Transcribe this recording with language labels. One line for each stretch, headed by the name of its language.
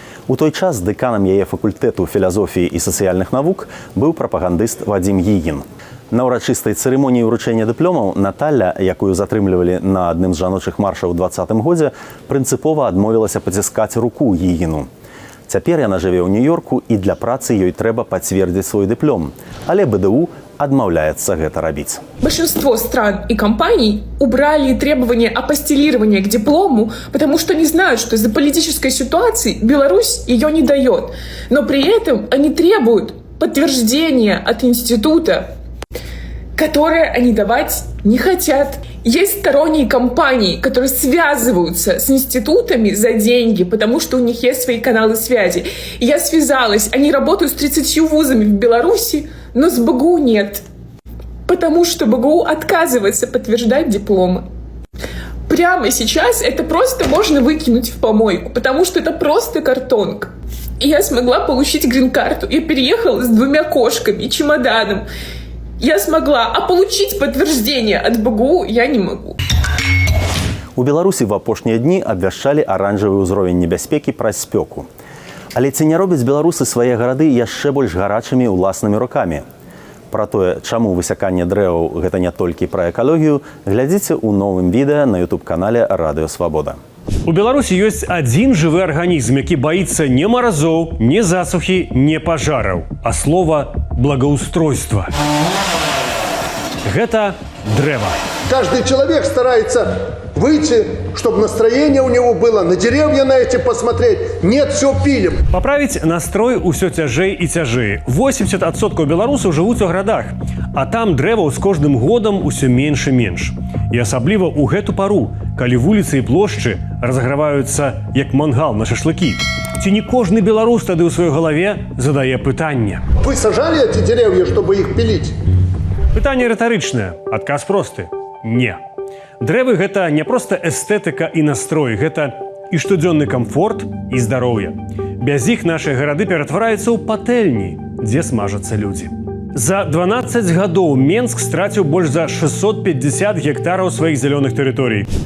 Belarusian: У той час дэканам яе факультэту філазофіі і сацыяльных навук быў прапагандыст Вадзім Гігін. На ўрачыстай цырымоніі ўручэння дыпломаў Наталья, якую затрымлівалі на адным з жаночых маршаў у 2020 годзе, прынцыпова адмовілася паціскаць руку Гігіну. Цяпер яна жыве ў Нью-Йорку, і для працы ёй трэба пацвердзіць свой дыплом.
Russian: Але БДУ отмовляется это робить. Большинство стран и компаний убрали требования апостилирования к диплому, потому что они знают, что из-за политической ситуации Беларусь ее не дает. Но при этом они требуют подтверждения от института, которое они давать не хотят. Есть сторонние компании, которые связываются с институтами за деньги, потому что у них есть свои каналы связи. И я связалась, они работают с 30 вузами в Беларуси, но с БГУ нет, потому что БГУ отказывается подтверждать дипломы. Прямо сейчас это просто можно выкинуть в помойку, потому что это просто картонка. И я смогла получить грин-карту. Я переехала с 2 кошками и чемоданом. Я смогла, а получить подтверждение от БГУ я не могу.
Belarusian: У Беларусі в апошнія дні абвяшчалі аранжавы ўзровень небяспекі праз спёку. Але ці не робяць беларусы свае гарады яшчэ больш гарачымі ўласнымі рукамі? Пра тое, чаму высяканне дрэваў гэта не толькі пра экалогію, глядзіце ў новым відэа на YouTube-канале Радыё Свабода. У Беларусі ёсць адзін жывы арганізм, які баіцца не маразоў, не засухі, не пажараў, а слова благоустройства. Гэта дрэва.
Russian: Каждый человек старается выйти, чтобы настроение у него было, на деревья на эти посмотреть. Нет, все пилим.
Belarusian: Паправіць настрой усё цяжэй і цяжэй. 80% беларусаў жывуць у гарадах, а там дрэваў з кожным годам усё менш і менш. І асабліва ў гэту пару, калі вуліцы і плошчы разаграваюцца як мангал на шашлыкі. Ці не кожны беларус тады ў сваёй галаве задае пытанне.
Russian: Вы сажали эти деревья, чтобы их пилить?
Belarusian: Пытанне рытарычнае, адказ просты. Не. Дрэвы гэта не проста эстэтыка і настрой, гэта і штодзённы камфорт і здароўе. Без іх нашыя гарады ператвараюцца ў патэльні, дзе смажацца людзі. За 12 гадоў Менск страціў больш за 650 гектараў сваіх зялёных тэрыторый.